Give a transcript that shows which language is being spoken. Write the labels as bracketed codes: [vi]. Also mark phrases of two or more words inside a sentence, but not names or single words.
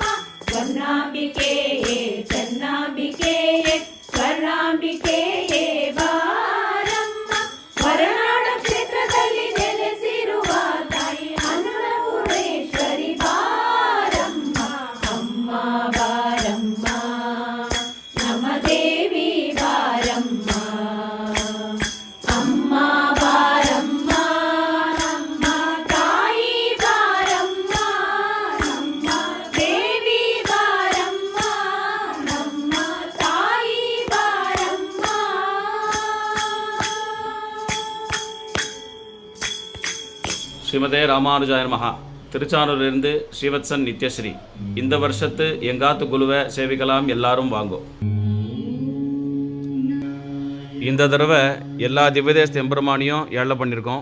[kn] ವನ್ನಾಂಬಿಕೆಯೇ ಜನ್ನಾಂಬಿಕೆಯೇ ಸ್ವರ್ಣಾಂಬಿಕೆಯೇ ಬಾರಮ್ಮ ಹೊರನಾಡ ಕ್ಷೇತ್ರದಲ್ಲಿ ನೆಲೆಸಿರುವ ತಾಯಿ ಅನ್ನಪೂರ್ಣೇಶ್ವರಿ ಬಾರಮ್ಮ ಅಮ್ಮ ಬಾರಮ್ಮ ನಮ ದೇವಿ ಬಾರಮ್ಮ ಅಮ್ಮ ಬಾರಮ್ಮ ನಮ್ಮ ತಾಯಿ ಬಾರಮ್ಮ ನಮ್ಮ ದೇವಿ ಬಾರಮ್ಮ ನಮ್ಮ ತಾಯಿ ಬಾರಮ್ಮ [sa] श्रीमते रामानुजाय नमः. [ta] திருச்சானூரிலிருந்து ஸ்ரீவத்சன் நித்யஸ்ரீ. இந்த வருஷத்து எங்காத்து குழுவை சேவிக்கலாம், எல்லாரும் வாங்கோ. இந்த தடவை எல்லா திவ்யதேச எம்பெருமானையும் ஏழை பண்ணியிருக்கோம்.